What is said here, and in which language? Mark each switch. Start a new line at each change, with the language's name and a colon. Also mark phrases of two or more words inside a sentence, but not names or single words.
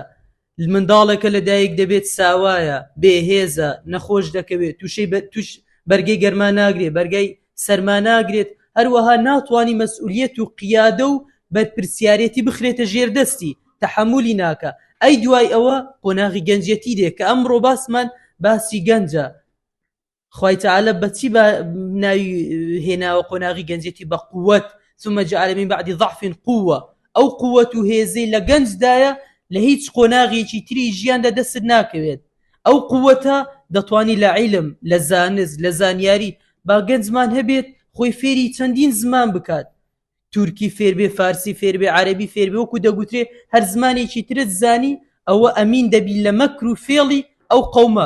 Central Kurdish: منداڵێکە لەدایک دەبێت ساوایە، بێهێزە، نەخۆش دەکەوێت، توش بەرگەی گەرما ناگرێت، بەرگەی سەرما ناگرێت، هەروەها ناتوانی مەسئولیەت و قیادە و بەرپرسیارەتی بخرێتە ژێردەستی، تەحەمولی ناکە. ئەی دوای ئەوە قۆناغی گەنجێتی دێ کە ئەمڕۆ باسمان باسی گەنجە. خوای تەعالە بەچی ناوی هێناوە قۆناغی گەنجێتی؟ بە قووەت.
Arabic: ثم جعل من بعد ضعف قوة.
Central Kurdish: ئەو قووەت و هێزەی لە گەنجدایە لە هیچ قۆناغێکی تری ژیاندا دەست ناکەوێت. ئەو قووەتە دەتوانی لە عیلم، لە زانست، لە زانیاری با گەنجمان هەبێت خۆی فێری چەندین زمان بکات. تورکی فێربێ، فارسی فێربێ، عەرەبی فێربێ، وەکو دەگوترێ هەر زمانێکی ترت زانی، ئەوە ئەمین دەبی لە مەکر و فێڵی ئەو قەومە.